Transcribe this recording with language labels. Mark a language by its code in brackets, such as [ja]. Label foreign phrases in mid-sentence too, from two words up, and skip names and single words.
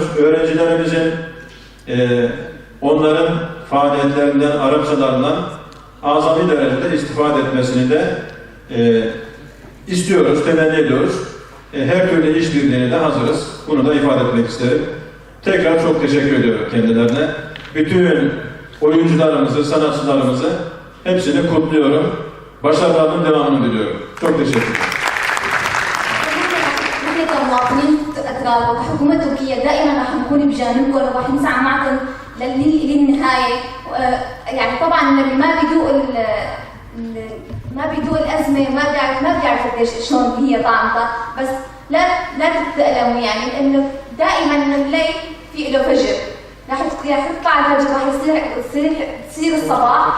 [tr] Öğrencilerimizin onların faaliyetlerinden, Arapçalarından azami derecede istifade etmesini de istiyoruz, temenni ediyoruz. Her türlü işbirliğine de hazırız. Bunu da ifade etmek isterim. Tekrar çok teşekkür ediyorum kendilerine. Bütün oyuncularımızı, sanatçılarımızı hepsini kutluyorum. Başarılarının devamını diliyorum. Çok teşekkür ederim. [ar] نحن كمواطنين أتراك وكحكومة تركية دائما راح نكون بجانبكم وراح نسعى معكم للنهاية. يعني طبعا اللي ما بيدوق الأزمة ما بيعرف قديش شلون هي طعمتها، بس لا تتألموا يعني لأنه دائما نلاقي في في له فجر، راح تطلع الفجر، راح تصير الصباح.